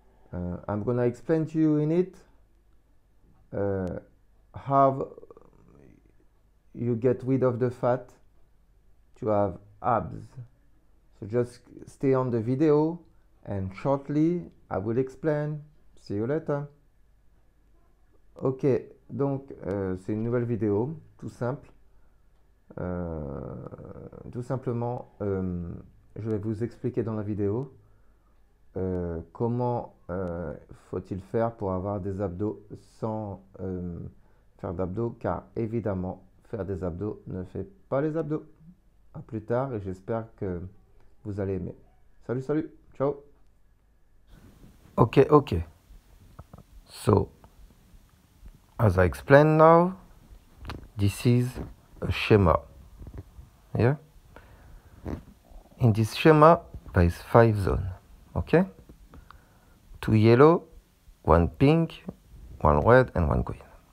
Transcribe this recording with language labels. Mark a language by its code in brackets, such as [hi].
[en] I'm gonna explain to you in it how you get rid of the fat to have abs. So just stay on the video and shortly I will explain. See you later. [fr] Ok, donc c'est une nouvelle vidéo, tout simple. Tout simplement, je vais vous expliquer dans la vidéo comment faut-il faire pour avoir des abdos sans faire d'abdos, car évidemment, faire des abdos ne fait pas les abdos. À plus tard et j'espère que vous allez aimer. Salut, ciao. Okay. [en] So, as I explained now, this is a schema. Yeah? In this schema, there is 5 zones. Okay? 2 yellow, 1 pink, 1 red, and 1 green.